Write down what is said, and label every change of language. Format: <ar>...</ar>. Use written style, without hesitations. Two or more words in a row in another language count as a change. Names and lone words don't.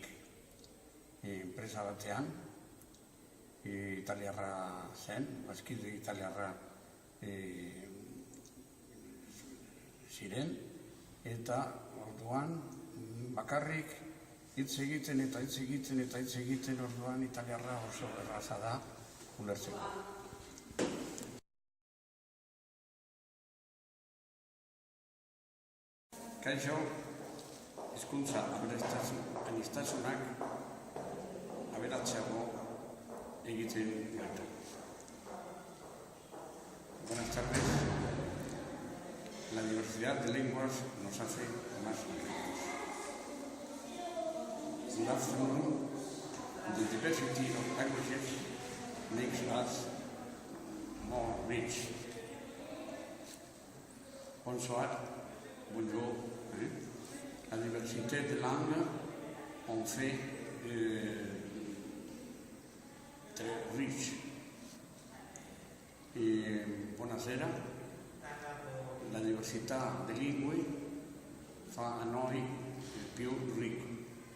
<eu>Enpresa batean, italiarra zen, bazkide italiarra ziren, eta orduan bakarrik hitz egiten, orduan italiarra oso erraza da ulertzeko. Kaixo, hizkuntza aniztasunak aberatzeago egiten gaitu.</eu> <es>Buenas tardes. La diversidad de lenguas nos hace más ricos.</es> <en>Good afternoon. The diversity of languages makes us more rich.</en> <fr>Bonsoir. Bonjour. La diversité de langues en fait très riche.</fr> <it>Buonasera. La diversità di lingue fa a noi più ricco.</it>